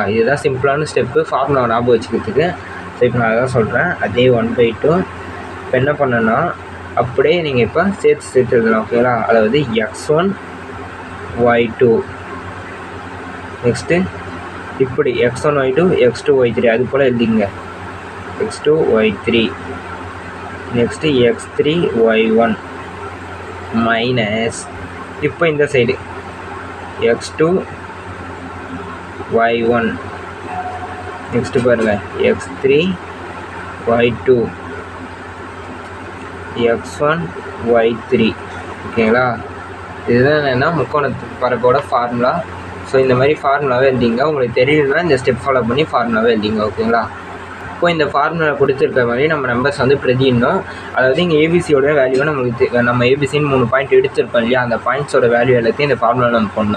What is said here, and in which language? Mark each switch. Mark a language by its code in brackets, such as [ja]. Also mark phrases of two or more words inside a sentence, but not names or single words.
[ta] இதுதான் [en] simple step formula [ta] ஞாபகம் வச்சுக்கிறதுக்கு. ஸோ இப்போ நான் அதான் சொல்கிறேன், அதே 1/2. இப்போ என்ன பண்ணணும்னா அப்படியே நீங்கள் இப்போ சேர்த்து எழுதலாம். ஓகேங்களா? அதாவது x1, y2, நெக்ஸ்ட்டு இப்படி x1, y2, x2, y3 அது போல் எழுதிங்க. x2, y3, நெக்ஸ்ட்டு x3, y1 மைனஸ் இப்போ இந்த சைடு x2, y1. நெக்ஸ்ட்டு பாருங்கள் x3, y2, x1, y3. ஓகேங்களா? இதுதான் என்னென்னா முக்கோணத்து பரப்போட ஃபார்முலா. ஸோ இந்த மாதிரி ஃபார்முலாவே எழுதிங்க. உங்களுக்கு தெரியலன்னா இந்த [en] step follow [ta] பண்ணி ஃபார்முலாவே எழுதிங்க. ஓகேங்களா? இப்போ இந்த ஃபார்முலா கொடுத்துருக்க மாதிரி நம்ம நம்பர்ஸ் வந்து பிரதிடணும். அதாவது இங்கே [en] ABC value [ta] நம்மளுக்கு நம்ம ஏபிசின்னு 3 பாயிண்ட் எடுத்துருக்கோம் இல்லையா, அந்த [en] points value [ta] எல்லாத்தையும் இந்த ஃபார்முலா நம்ம பண்ணணும்.